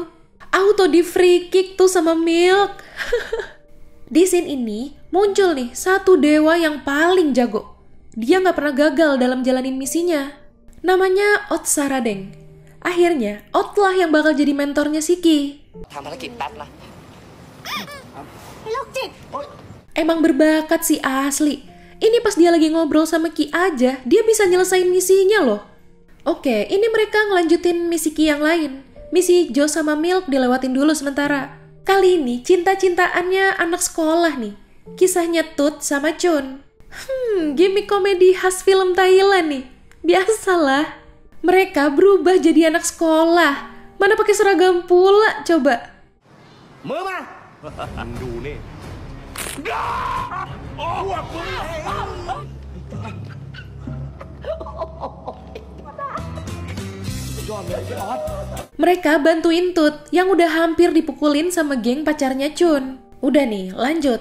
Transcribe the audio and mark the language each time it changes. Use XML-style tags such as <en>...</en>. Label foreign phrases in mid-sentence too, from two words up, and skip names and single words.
<id>Auto di</id> <en>free kick</en> <id>tuh sama Milk. Di scene ini muncul nih satu dewa yang paling jago. Dia gak pernah gagal dalam jalanin misinya. Namanya Ot Saradeng. Akhirnya Ot lah yang bakal jadi mentornya si Ki.</id> <th>ทำภารกิจแป๊บนะ</th> <id>Emang berbakat sih asli. Ini pas dia lagi ngobrol sama Ki aja, dia bisa nyelesain misinya loh. Oke, ini mereka ngelanjutin misi Ki yang lain. Misi Jo sama Milk dilewatin dulu sementara. Kali ini cinta-cintaannya anak sekolah nih. Kisahnya Tut sama Chun. Gimik komedi khas film Thailand nih. Biasalah. Mereka berubah jadi anak sekolah. Mana pakai seragam pula coba.</id> <th>มือมามึงดูนี่</th> <id>Mereka bantuin Tut yang udah hampir dipukulin sama geng pacarnya Chun. Udah nih, lanjut.</id>